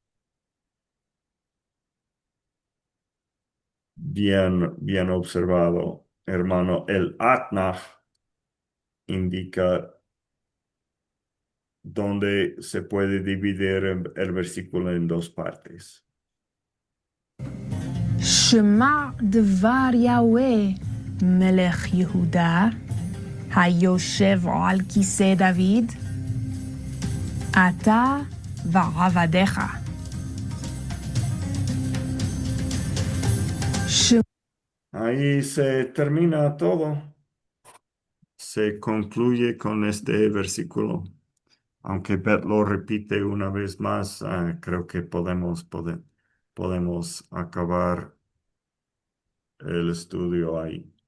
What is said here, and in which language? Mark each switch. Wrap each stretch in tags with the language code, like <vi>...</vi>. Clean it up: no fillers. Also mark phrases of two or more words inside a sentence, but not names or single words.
<es>Bien observado, hermano. El Atnaf indica donde se puede dividir el versículo en 2 partes.</es> <he>שמע דבר יהוה מלך יהודה היושב על כיסא דוד אתה ועבדיך.</he> <es>Ahí se termina todo. Se concluye con este versículo. Aunque Beth lo repite una vez más, creo que podemos acabar el estudio ahí.</es>